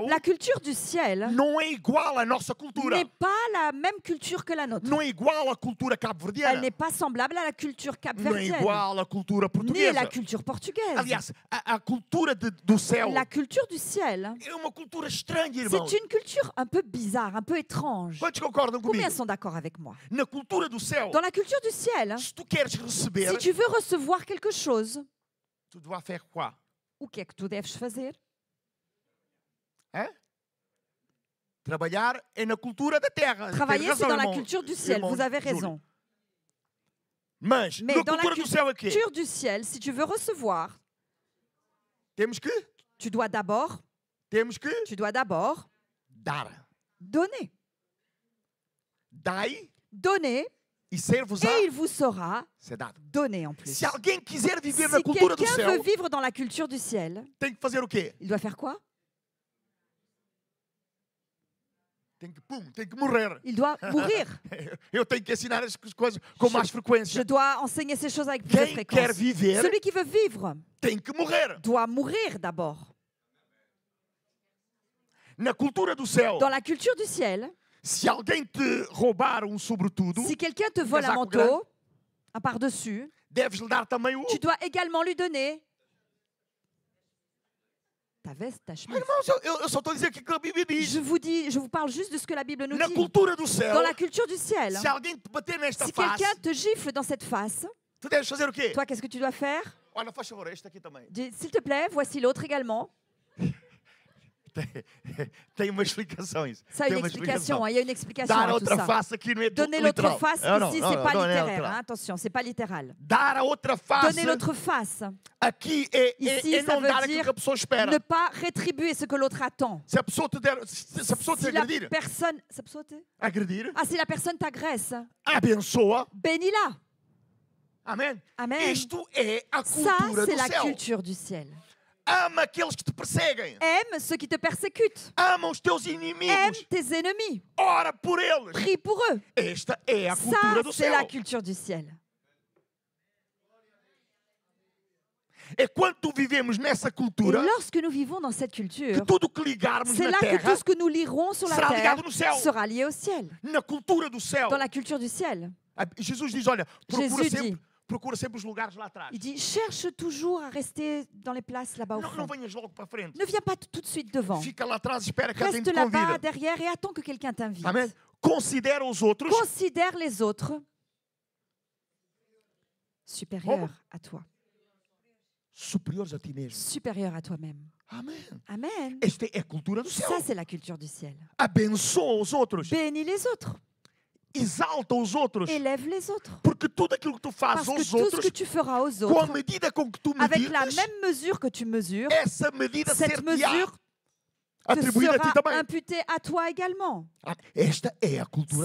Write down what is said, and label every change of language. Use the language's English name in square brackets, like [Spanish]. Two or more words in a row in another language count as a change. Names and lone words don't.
[French] La culture du ciel [Portuguese] não é igual à nossa cultura. [French] n'est pas la même culture que la nôtre. [Portuguese] Não é igual à cultura [French] Elle [Portuguese] cabo-verdiana. [French] n'est pas semblable à la culture [Portuguese] Não é [French] capverdienne, [Portuguese] igual à cultura [French] ni [Portuguese] portuguesa. [French] la culture portugaise. [Portuguese] Aliás, a cultura do céu [French] La culture du ciel, [Portuguese] é uma cultura estranha, irmãos. [French] c'est une culture un peu bizarre, un peu étrange. [Portuguese] Quantos concordam comigo? [French] Combien sont d'accord avec moi? [Portuguese] Na cultura do céu, [French] Dans la culture du ciel, [Portuguese] se tu queres receber, [French] si tu veux recevoir quelque chose, tu dois faire quoi? [Portuguese] o que é que tu deves fazer? Hein? Trabalhar é na cultura da terra. [French] Travailler, [Portuguese] Tem [French] c'est [Portuguese] razão, [French] dans la [Portuguese] irmão. [French] culture du ciel. [Portuguese] Irmão [French] Vous avez [Portuguese] Júlio. [French] raison. [Portuguese] Mas [French] Mais [Portuguese] na [French] dans la [Portuguese] cultura do céu é quê? [French] culture du ciel, si tu veux recevoir, [Portuguese] Temos que [French] tu dois d'abord [Portuguese] dar. [French] donner. [Portuguese] Dai [French] Donner, [Portuguese] e ser-vos-á [French] et il vous sera [Portuguese] ser dado. [French] donné en plus. [Portuguese] Se alguém quiser viver [French] Si [Portuguese] na cultura do [French] quelqu'un [Portuguese] céu, [French] veut vivre dans la culture du ciel, [Portuguese] tem que fazer o quê? [French] il doit faire quoi? [Portuguese] Tem que morrer. [French] Il doit mourir. [Portuguese] Eu tenho que ensinar as coisas com mais [French] Je [Portuguese] frequência. [French] dois enseigner ces choses avec plus de [Portuguese] Quem quer [French] fréquence. [Portuguese] viver [French] Celui qui veut vivre [Portuguese] tem que morrer. [French] doit mourir d'abord. [Portuguese] Na cultura do céu, [French] Dans la culture du ciel, [Portuguese] se alguém te roubar sobretudo, [French] si quelqu'un te vole un [Portuguese] casaco [French] manteau, un par-dessus, [Portuguese] deves lhe dar também o... [French] tu dois également lui donner ta veste, ta chemise. [Portuguese] Irmãos, eu só estou a dizer o que a Bíblia diz. [French] Je vous parle juste de ce que la Bible nous [Portuguese] Na [French] dit. [Portuguese] cultura do céu, [French] Dans la culture du ciel, [Portuguese] se alguém te bater nesta [French] si [Portuguese] face, [French] quelqu'un te gifle dans cette face, [Portuguese] tu deves fazer o quê? [French] toi, qu'est-ce que tu dois faire? [Portuguese] Olha, faz favor, este aqui também. [French] Dis, s'il te plaît, voici l'autre également. [Portuguese] Tem uma explicação isso. [French] Ça a [Portuguese] Tem [French] une [Portuguese] uma [French] explication, hein, il y a une explication [Portuguese] Dar [French] à tout [Portuguese] outra [French] ça. [Portuguese] face aqui não é [French] Donner [Portuguese] literal. [French] l'autre face, [Portuguese] Não, [French] ici, [Portuguese] não, [French] c'est [Portuguese] não, [French] pas [Portuguese] não é [French] littéraire. [Portuguese] literal. [French] Hein, attention, c'est pas littéral. [Portuguese] Dar a outra face [French] Donner l'autre face, [Portuguese] aqui [French] Ici, [Portuguese] é [French] ça [Portuguese] não [French] veut [Portuguese] dar aquilo [French] dire [Portuguese] que a pessoa espera. [French] ne pas rétribuer ce que l'autre attend. [Portuguese] Se a pessoa te der, se a pessoa te [French] Si la [Portuguese] agredir, [French] personne... Ça peut sauter? [Portuguese] agredir, [French] Ah, si la personne t'agresse, [Portuguese] abençoa. [French] bénis-la. [Portuguese] Amém? [French] Amen. [Portuguese] Isto é a [French] Ça, [Portuguese] cultura [French] c'est [Portuguese] do [French] la [Portuguese] céu. [French] culture du ciel. [Portuguese] Ama aqueles que te perseguem. [French] Aime ceux qui te persécutent. [Portuguese] Ama os teus [French] Aime [Portuguese] inimigos. [French] tes ennemis. [Portuguese] Ora por eles. [French] Prie pour eux. [Portuguese] Esta é a [French] Ça, [Portuguese] cultura do [French] c'est la [Portuguese] céu. [French] culture du ciel. [Portuguese] É quando vivemos nessa [French] Et [Portuguese] cultura [French] lorsque nous vivons dans cette [Portuguese] que [French] culture, [Portuguese] tudo que ligarmos [French] c'est [Portuguese] na [French] là que [Portuguese] terra [French] tout ce que nous lirons sur la [Portuguese] será [French] terre [Portuguese] ligado no céu. [French] sera lié au ciel. [Portuguese] Na cultura do céu. [French] Dans la culture du ciel, [Portuguese] Jesus diz, olha, [French] Jésus [Portuguese] procura sempre os lugares lá atrás. [French] il dit, cherche toujours à rester dans les places là-bas au [Portuguese] Não [French] fond. [Portuguese] venhas logo para a frente. [French] Ne viens pas tout de suite devant. [Portuguese] Fica lá atrás e espera que alguém [French] Reste [Portuguese] te [French] là-bas, [Portuguese] convida. [French] derrière, et attends que quelqu'un t'invite. [Portuguese] Amém? Considera os outros [French] Considère les autres supérieurs à toi, [Portuguese] superiores a ti mesmo. [French] supérieurs à toi-même. [Portuguese] Amém. [French] Amen. [Portuguese] Esta é a cultura do céu. [French] Ça, c'est la culture du ciel. [Portuguese] Abençoa os outros. [French] Bénis les autres. [Portuguese] Exalta os outros. [French] Élève les autres. [Portuguese] Porque tudo aquilo que tu fazes [French] Parce que [Portuguese] aos [French] tout ce [Portuguese] outros, [French] que tu feras aux [Portuguese] com a [French] autres, [Portuguese] medida com que tu [French] avec la [Portuguese] medides, [French] même mesure que tu mesures, [Portuguese] essa medida [French] cette [Portuguese] ser-te-á [French] mesure te [Portuguese] atribuída a ti [French] sera [Portuguese] também. [French] imputée à toi également. [Portuguese] Esta é a cultura